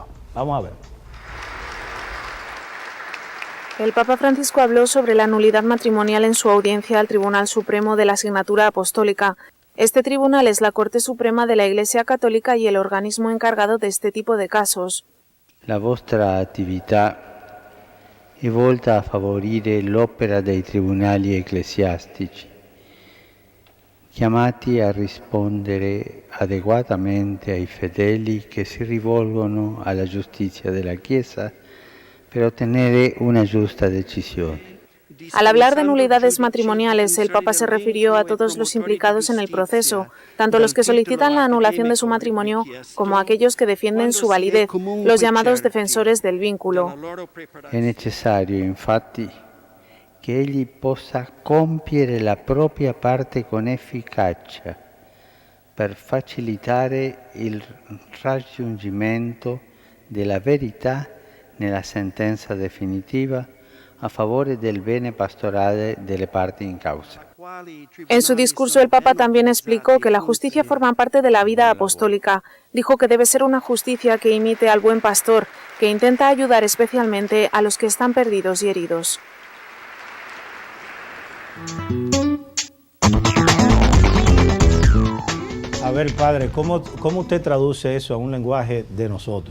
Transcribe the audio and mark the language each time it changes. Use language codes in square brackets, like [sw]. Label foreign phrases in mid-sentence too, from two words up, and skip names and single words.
[es] Vamos a ver. El Papa Francisco habló sobre la nulidad matrimonial en su audiencia al Tribunal Supremo de la Asignatura Apostólica. Este tribunal es la Corte Suprema de la Iglesia Católica y el organismo encargado de este tipo de casos. [it] La vostra attività è volta a favorire l'opera dei tribunali ecclesiastici, chiamati a rispondere adeguatamente ai fedeli che si rivolgono alla giustizia della Chiesa per ottenere una giusta decisione. [es] Al hablar de nulidades matrimoniales, el Papa se refirió a todos los implicados en el proceso, tanto los que solicitan la anulación de su matrimonio como aquellos que defienden su validez, los llamados defensores del vínculo. [it] È necessario, infatti, che egli possa compiere la propria parte con efficacia per facilitare il raggiungimento della verità nella sentenza definitiva a favore del bene pastorale delle parti in causa. [es] En su discurso, el Papa también explicó que la justicia forma parte de la vida apostólica. Dijo que debe ser una justicia que imite al buen pastor, que intenta ayudar especialmente a los que están perdidos y heridos. A ver, padre, ¿cómo usted traduce eso a un lenguaje de nosotros?